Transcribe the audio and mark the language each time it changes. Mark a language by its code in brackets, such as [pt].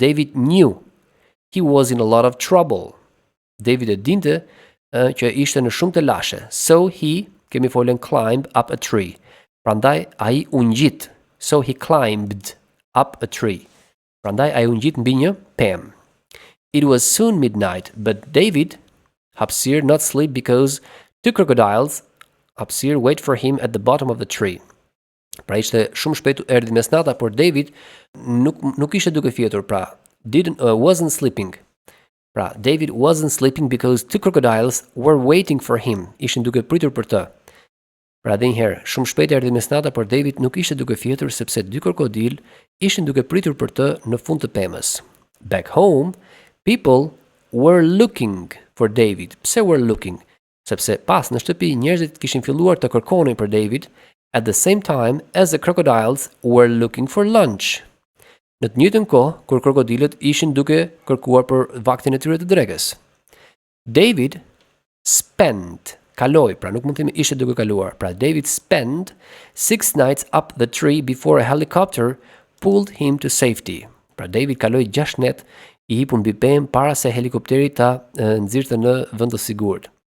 [en] David knew. He was in a lot of trouble. [sq] David e dinte që ishte në shumë të lashe. [en] So he, [sq] kemi folën [en] climb up a tree. [sq] Prandaj ai u ngjit. [en] So he climbed up a tree. [sq] Prandaj ai u ngjit mbi një pemë. [en] It was soon midnight, but David, hapësirë, not sleep because two crocodiles, hapësirë, wait for him at the bottom of the tree. [sq] Pra ishte shumë shpejt erdhi mesnata, por David nuk ishte duke fjetur, pra [en] wasn't sleeping. Pra David wasn't sleeping because two crocodiles were waiting for him. [sq] Ishin duke pritur për të. Pra dhe njëherë, shumë shpejt erdhi mesnata, por David nuk ishte duke fjetur sepse dy krokodil ishin duke pritur për të në fund të pemës. [en] Back home, people were looking for David. Pse were looking? [sq] Sepse pas në shtëpi njerëzit kishin filluar të kërkonin për David [en] at the same time as the crocodiles were looking for lunch. [sq] Në të njëjtën kohë kur krokodilët ishin duke kërkuar për vaktin e tyre të drekës. [en] David spent, [sq] kaloi, pra nuk mund të themi ishte duke kaluar. [en] Pra David spent 6 nights up the tree before a helicopter pulled him to safety. [sq] Pra David kaloi 6 net i hipur mbi pemë para se helikopteri ta nxirrte në vend të sigurt.